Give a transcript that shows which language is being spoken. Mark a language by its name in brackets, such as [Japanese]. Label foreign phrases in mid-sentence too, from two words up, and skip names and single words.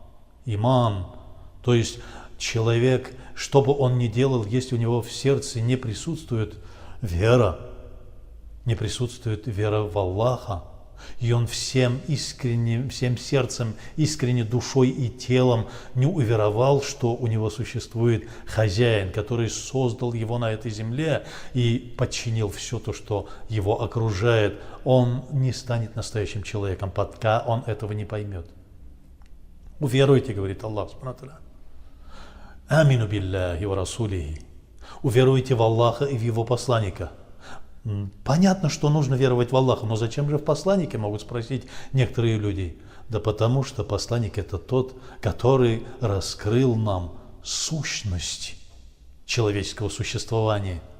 [Russian] То есть человек, что бы он ни делал, если у него в сердце не присутствует вера, не присутствует вера в Аллаха, и он всем сердцем, искренне душой и телом не уверовал, что у него существует хозяин, который создал его на этой земле и подчинил все то, что его окружает, он не станет настоящим человеком, пока он этого не поймет. Уверуйте, говорит Аллах [Arabic] سبحانه وتعالى. آمنوا بالله ورسوله. [Russian] Уверуйте в Аллаха и в Его посланника. Понятно, что нужно веровать в Аллаха, но зачем же в посланнике, могут спросить некоторые люди. Да потому что посланник – это тот, который раскрыл нам сущность человеческого существования.